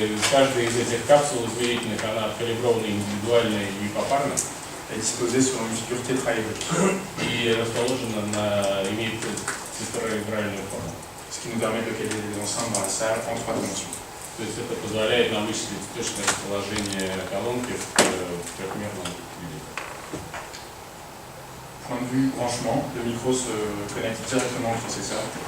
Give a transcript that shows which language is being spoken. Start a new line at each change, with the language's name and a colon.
Russian: Каждая из этих капсул измерительных, она калибрована индивидуально и попарно.
French: Et disposée selon une figure tétraédrique.
Russian: И расположена имеет цифроигральную форму.
French: Ce qui nous permet de localiser les enceintes dans la salle en 3 dimensions.
Russian: То есть это позволяет нам вычислить точное расположение колонки в трехмерном виде.
French: Point de vue branchement, le micro se connecte directement au processeur.